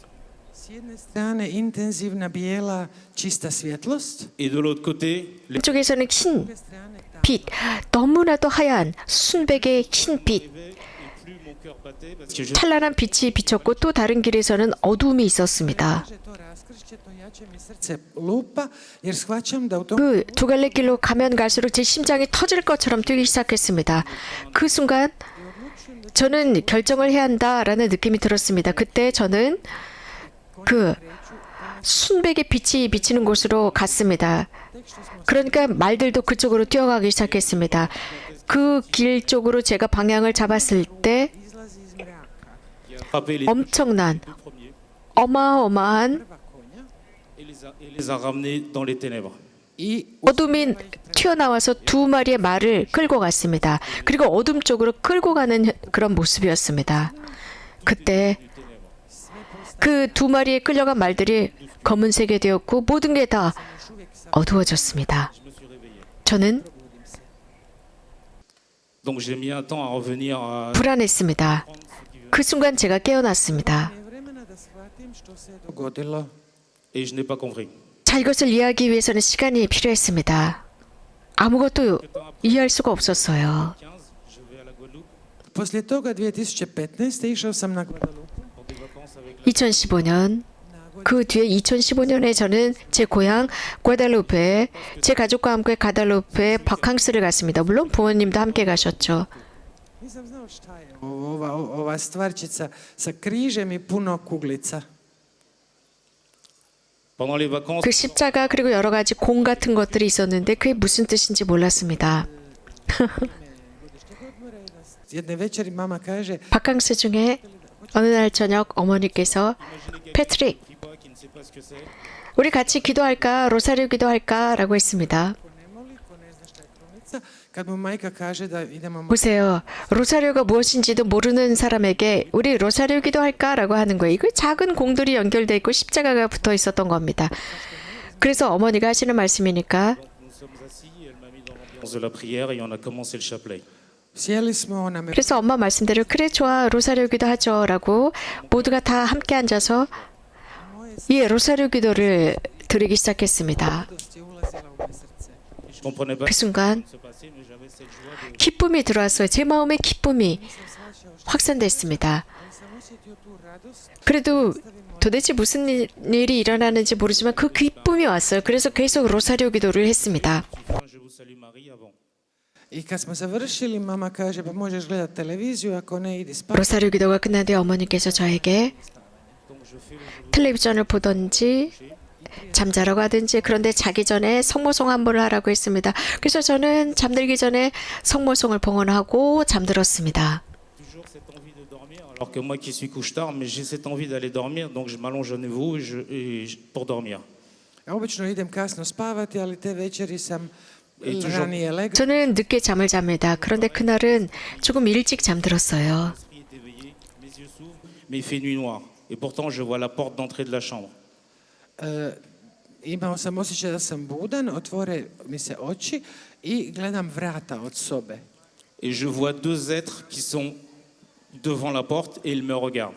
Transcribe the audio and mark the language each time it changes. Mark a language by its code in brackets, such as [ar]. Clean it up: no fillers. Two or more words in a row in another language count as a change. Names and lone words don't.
[hr] S jedne strane intenzivna bijela čista svjetlost, [fr] Et de l'autre côté, les [ko] 한쪽에서는 흰 [hr] s druge strane ta [ko] 빛, 너무나도 하얀 순백의 흰 빛, [fr] et plus mon cœur battait parce que je [ko] 찬란한 빛이 비쳤고 또 다른 길에서는 어두움이 있었습니다. [hr] Kaže to raskršće, to jače mi srce lupa, jer shvaćam da u tom [ko] 그 두 갈래 길로 가면 갈수록 제 심장이 터질 것처럼 뛰기 시작했습니다. 그 순간 저는 결정을 해야 한다라는 느낌이 들었습니다. 그때 저는 그 순백의 빛이 비치는 곳으로 갔습니다. 그러니까 말들도 그쪽으로 뛰어가기 시작했습니다. 그 길 쪽으로 제가 방향을 잡았을 때 [hr] izlazi iz mraka. [fr] frappé les [ko] 엄청난 [fr] deux premiers [ko] 어마어마한 [hr] prva konja [fr] et les a ramenés dans les ténèbres. [hr] i [ko] 어둠이 튀어나와서 두 마리의 말을 끌고 갔습니다. 그리고 어둠 쪽으로 끌고 가는 그런 모습이었습니다. 그때 그 두 마리에 끌려간 말들이 검은색이 되었고 모든 게 다 어두워졌습니다. [fr] Je me suis réveillé. [ko] 저는 [fr] Donc j'ai mis un temps à revenir à [ko] 불안했습니다. 그 순간 제가 깨어났습니다. [hr] je vremena da shvatim što se je dogodilo. [fr] et je n'ai pas compris. [ko] 자, 이것을 이해하기 위해서는 시간이 필요했습니다. 아무것도 이해할 수가 없었어요. [fr] 15, je vais à la Guadeloupe [hr] Poslije toga 2015. išao sam na Guadalupe. [fr] pour des vacances avec [ko] 2015년 그 뒤에 2015년에 저는 제 고향 과달루페 제 가족과 함께 가달루페 바캉스를 갔습니다. 물론 부모님도 함께 가셨죠. [hr] Nisam znao šta je ova stvarčica sa križem i puno kuglica. [fr] pendant les vacances. [ko] 그 십자가 그리고 여러 가지 공 같은 것들이 있었는데 그게 무슨 뜻인지 몰랐습니다. [hr] Jedne večeri mama kaže [ko] 바캉스 중에 어느 날 저녁 어머니께서 패트릭 [fr] Qui pas, qui ne sait pas ce que c'est. [ko] 우리 같이 기도할까 로사리오 기도할까라고 했습니다. [hr] ko ne moli, ko ne zna šta je krunica, kad mu majka kaže da idemo [ko] 보세요. 로사리오가 무엇인지도 모르는 사람에게 우리 로사리오 기도할까라고 하는 거예요. 이거 작은 공들이 연결돼 있고 십자가가 붙어 있었던 겁니다. 그래서 어머니가 하시는 말씀이니까 [fr] Donc nous sommes assis, elle m'a mis dans l'ambiance de la prière et on a commencé le chapelet. [hr] sjeli smo, ona me [ko] 그래서 엄마 말씀대로 그래 좋아 로사리오 기도하죠라고 모두가 다 함께 앉아서 이 로사리오 기도를 드리기 시작했습니다. [hr] radost je ulazila u moje srce. [fr] Et je comprenais pas [ko] 그 순간 [fr] ce qui se passait, mais j'avais cette joie de [ko] 기쁨이 들어왔어요. 제 마음에 기쁨이 [hr] Nisam shvaćao šta, [ko] 확산됐습니다. [hr] ali sam osjetio tu radost. [ko] 그래도 도대체 무슨 일이 일어나는지 모르지만 그 기쁨이 왔어요. 그래서 계속 로사리오 기도를 했습니다. [fr] Je vous salue Marie avant. [hr] I kad smo završili, mama kaže pa možeš gledat televiziju, ako ne idi spati. [ko] 로사리오 기도가 끝난 뒤에 어머니께서 저에게 [fr] Donc je fais le jour [ko] 텔레비전을 보던지 잠자라고 하든지 그런데 자기 전에 성모송 한 번을 하라고 했습니다. 그래서 저는 잠들기 전에 성모송을 봉헌하고 잠들었습니다. [fr] toujours cette envie de dormir. Alors que moi qui suis couche tard, mais j'ai cette envie d'aller dormir, donc je m'allonge à nouveau pour dormir. [hr] Ja obično idem kasno spavati, ali te večeri sam [fr] I toujours- [hr] ranije legao. [ko] 저는 늦게 잠을 잡니다. 그런데 그날은 조금 일찍 잠들었어요. [fr] L'esprit est éveillé, mes yeux s'ouvrent, mais il fait nuit noire. Et pourtant je vois la porte d'entrée de la chambre. [hr] Imao sam osjećaj da sam budan, otvore mi se oči i gledam vrata od sobe. [fr] Et je vois deux êtres qui sont devant la porte et ils me regardent.